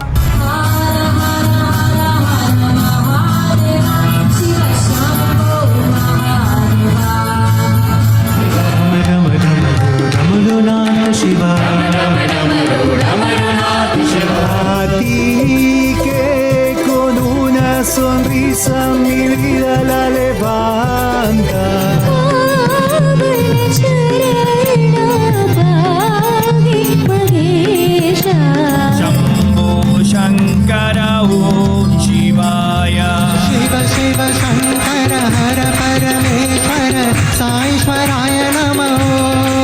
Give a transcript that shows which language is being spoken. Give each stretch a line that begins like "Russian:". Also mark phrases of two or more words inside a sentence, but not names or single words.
Spanish: Shiva, a ti que con una sonrisa mi vida la levanta.
Sanskrit: शम्भो शङ्कर ॐ शिवाय. शिव शिव शङ्कर हर परमेश्वर साईश्वराय नमो.